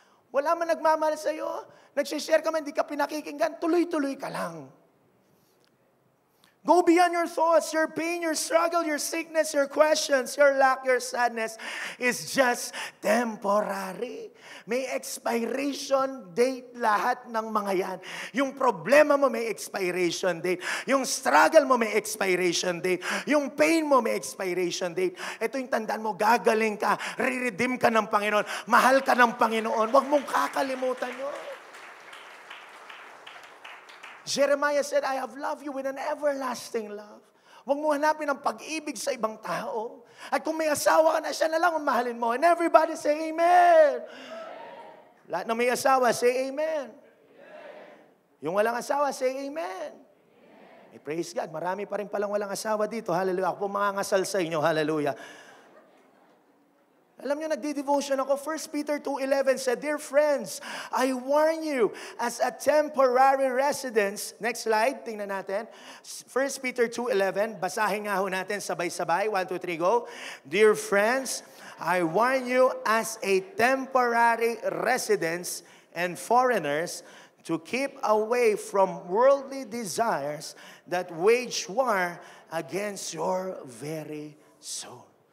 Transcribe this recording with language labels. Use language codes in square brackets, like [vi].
[tl] Wala man nagmamahal sa'yo, nagsishare ka man, hindi ka pinakikinggan, tuloy-tuloy ka lang. [en] Go beyond your thoughts, your pain, your struggle, your sickness, your questions, your lack, your sadness is just temporary. [tl] May expiration date lahat ng mga yan. Yung problema mo may expiration date. Yung struggle mo may expiration date. Yung pain mo may expiration date. Ito yung tandaan mo, gagaling ka, re-redeem ka ng Panginoon, mahal ka ng Panginoon. Huwag mong kakalimutan yun. [en] Jeremiah said, I have loved you with an everlasting love. [tl] Huwag mo hanapin ang pag-ibig sa ibang tao. At kung may asawa ka na, siya na lang ang mahalin mo. [en] And everybody say, Amen. [tl] Lahat na may asawa, [en] say Amen. [tl] Yung walang asawa, say Amen. Praise God. Marami pa rin palang walang asawa dito. [en] Hallelujah. [tl] Ako po mangangasal sa inyo. Hallelujah. Alam niyo, nagdi-devotion ako. [en] 1 Peter 2:11 said, Dear friends, I warn you as a temporary residence. Next slide, [tl] tingnan natin. 1 Peter 2:11, basahin nga ho natin sabay-sabay. 1, 2, 3, go. [en] Dear friends, I warn you as a temporary residence and foreigners to keep away from worldly desires that wage war against your very soul.